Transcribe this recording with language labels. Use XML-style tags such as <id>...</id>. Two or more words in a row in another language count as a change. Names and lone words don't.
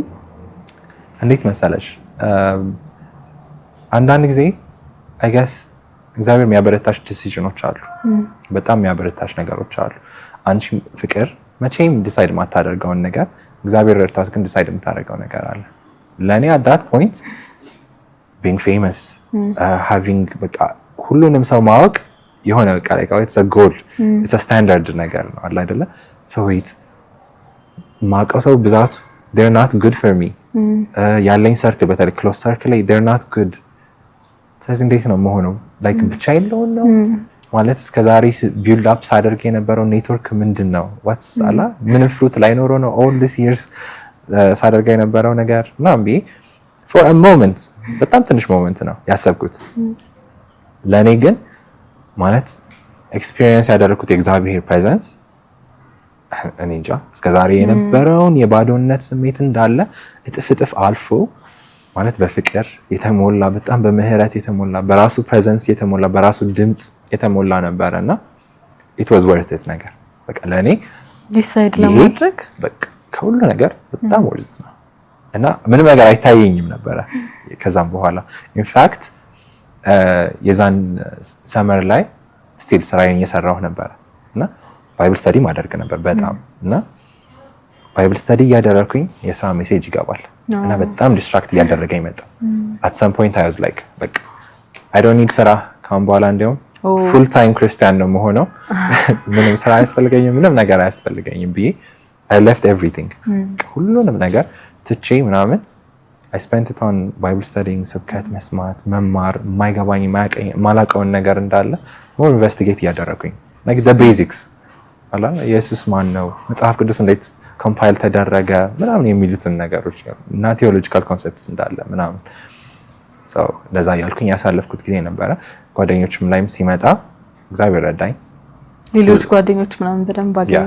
<am>እንዴት መሰለሽ አንዳንድ ጊዜ</am> <en>I guess</en> <am>እግዚአብሔር የሚያበረታሽ ዲሲዥኖች አሉ በጣም የሚያበረታሽ ነገሮች አሉ አንቺ ፍቅር መቼም ዲሳይድ ማታደርገውን ነገር እግዚአብሔር ረድቷት ግን ዲሳይድ የምታደርገው ነገር አለ ለኔ</am> <en>at that point being famous having</en> <am>በቃ ሁሉንም ሰው ማወቅ የሆነ በቃ</am> <en>like it's a goal it's a standard</en> <am>ነገር ነው አለ አይደለ</am> <en>so wait</en> <am>ማቀው ሰው ብዛቱ</am> <en>they're not good for me</en> <am>ያለኝ ሰርክል በተለይ ክሎዝ ሰርክል ላይ</am> <en>they're not good</en> <am>ስለዚህ እንዴት ነው መሆነው like ብቻ የለውን ነው ማለት እስከዛሬ</am> <en>build up</en> <am>ሳደርግ የነበረው ኔትወርክ ምንድነው what's አላ ምንም ፍሩት ላይ ኖሮ ነው</am> <en>all these years</en> <am>ሳደርግ የነበረው ነገር ናምቢ</am> <en>for a moment</en> <am>በጣም ትንሽ ሞመንት ነው ያሰብኩት ለኔ ግን ማለት ኤክስፒሪየንስ ያደረኩት የእግዚአብሔር ፕሬዘንስ እኔ እንጃ እስከዛሬ የነበረውን የባዶነት ስሜት እንዳለ እጥፍ አልፎ ማለት በፍቅር የተሞላ በጣም በምህረት የተሞላ በራሱ ፕሬዘንስ የተሞላ በራሱ ድምጽ የተሞላ ነበርና</am> <en>it was worth it</en> <am>ነገር በቃ ለኔ ዲሳይድ ለማድረግ በቃ ከሁሉ ነገር በጣም</am> <en>worth it</en> <am>ነው እና ምንም ነገር አይታየኝም ነበር ከዛም በኋላ</am> <en>in fact</en> <am>የዛን ሰመር ላይ ስቲል ስራዬን እየሰራሁ ነበር እና</am> <en>Bible study</en> <am>ማድረግ ነበር በጣም እና</am> <en>Bible study</en> <am>ያደረኩኝ የስራ ሜሴጅ ይገባል እና በጣም ዲስትራክት ያደረገኝ መጣ</am> <en>at some point I was like</en> <am>በቃ</am> <en>I don't need</en> <am>ስራ ካም በኋላ እንደውም</am> <en>full time Christian</en> <am>ነው መሆነው ምንም ስራ አያስፈልገኝም ምንም ነገር አያስፈልገኝም ብዬ</am> <en>I left</en> <am>everything ሁሉንም ነገር ትቼ ምናምን</am> <en>I spent it on Bible studying</en> <am>ስብከት መስማት መማር ማይገባኝ ማላቀውን ነገር እንዳለ</am> <en>more investigate</en> <am>ያደረኩኝ</am> <en>like the basics</en> <am>አላ ኢየሱስ ማን ነው መጽሐፍ ቅዱስ እንዴት ኮምፓይል ተደረገ ምናምን የሚሉትን ነገሮች እና</am> <en>theological concepts</en> <am>እንዳለ ምናምን so ለዛ ያልኩኝ ያሳለፍኩት ጊዜ ነበር ጓደኞችም ላይም ሲመጣ እግዚአብሔር ረዳኝ ሌሎች ጓደኞች ምናምን በደንብ አገኘ</am>